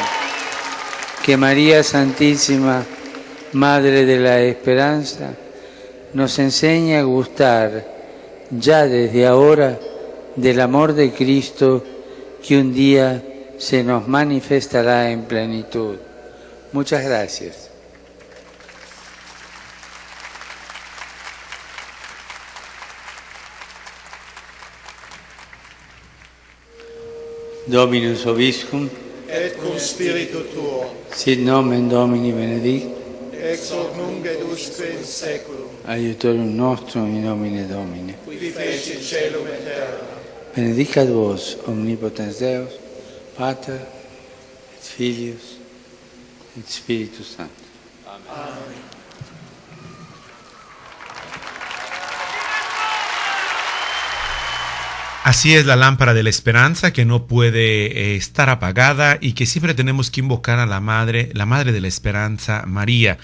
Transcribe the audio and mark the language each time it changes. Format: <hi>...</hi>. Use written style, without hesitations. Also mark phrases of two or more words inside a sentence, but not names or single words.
<es>Que María Santísima, Madre de la Esperanza, nos enseñe a gustar ya desde ahora del amor de Cristo que un día se nos manifestará en plenitud. Muchas gracias.</es> <la>Dominus Vobiscum, et cum spiritu tuo, sit nomen Domini benedict, ex hoc nunc et usque in saeculum, aiutorium nostrum in nomine Domini. qui feci caelum et terra. Benedicat vos, omnipotens Deus, Pater, et Filius, et Spiritus Sanctus. Amen.</la> <es>Así es la lámpara de la esperanza que no puede estar apagada y que siempre tenemos que invocar a la Madre de la Esperanza, María.</es>